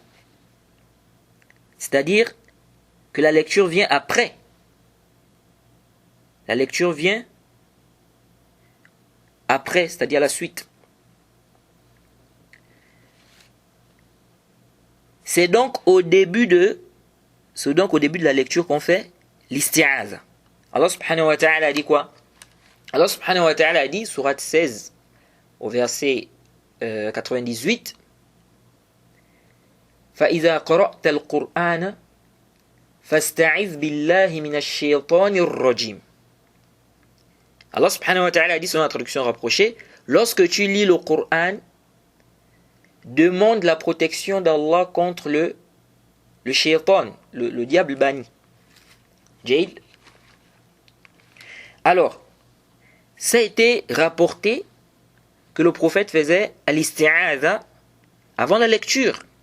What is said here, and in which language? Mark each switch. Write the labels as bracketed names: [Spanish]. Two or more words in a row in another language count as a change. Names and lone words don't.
[French] C'est-à-dire que la lecture vient après. La lecture vient après, c'est-à-dire la suite. C'est donc au début de la lecture qu'on fait l'isti'aza. [Arabic] الله سبحانه وتعالى [French] a dit quoi? [Arabic] الله سبحانه وتعالى [French] a dit, sourate 16, au verset 98, [Arabic] فَإِذَا قَرَأْتَ الْقُرْآنَ فَاسْتَعِذْ بِاللَّهِ مِنَ الشَّيْطَانِ الرَّجِيمِ. الله سبحانه وتعالى [French] a dit sur la traduction rapprochée, lorsque tu lis le Coran, demande la protection d'Allah contre le shaitan, le diable banni. Jail. Alors, ça a été rapporté que le prophète faisait al-isti'aza avant la lecture.